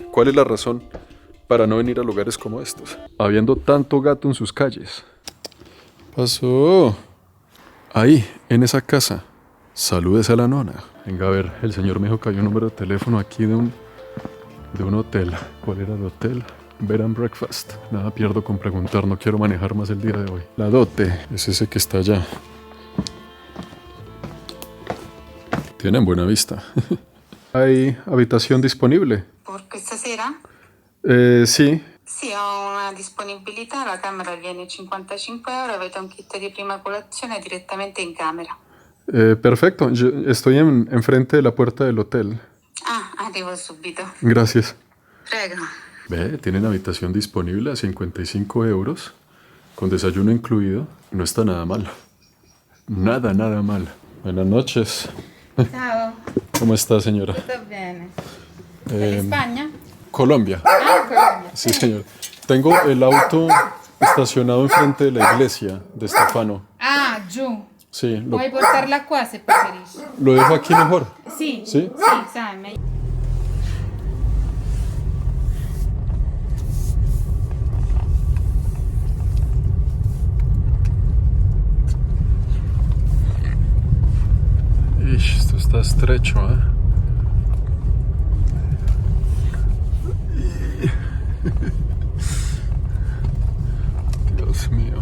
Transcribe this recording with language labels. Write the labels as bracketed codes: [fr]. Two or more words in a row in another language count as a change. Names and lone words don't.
[es] ¿Cuál es la razón para no venir a lugares como estos, habiendo tanto gato en sus calles? Pasó. Ahí, en esa casa. Saludes a la nona. Venga, a ver, el señor me dijo que había un número de teléfono aquí de un hotel. ¿Cuál era el hotel? Bed and Breakfast. Nada pierdo con preguntar, no quiero manejar más el día de hoy. La dote es ese que está allá. Tienen buena vista. ¿Hay habitación disponible? [it] Per questa sera? [es] Sí. [it] Sì, ho una disponibilità, la camera viene 55 euro, avete un kit di prima colazione direttamente in camera. [es] Perfecto, yo estoy enfrente de la puerta del hotel. [it] Ah, arrivo subito. [es] Gracias. [it] Prego. [es] Ve, tienen habitación disponible a 55 euros, con desayuno incluido. No está nada mal. Nada, nada mal. Buenas noches. [it] Ciao, [es] ¿Cómo está, señora? [it] tutto bene. [es] ¿De España? Colombia. Ah, Colombia. Sí, señor. Tengo el auto estacionado enfrente de la iglesia de Stefano. [it] Ah, giù. [es] Sí, [it] Puoi portarla qua se preferisci. [es] lo dejo aquí mejor. [it] Sì, Sì? sì, sai, meglio. [es] Ish, esto está estrecho, ¿eh? Dios mío.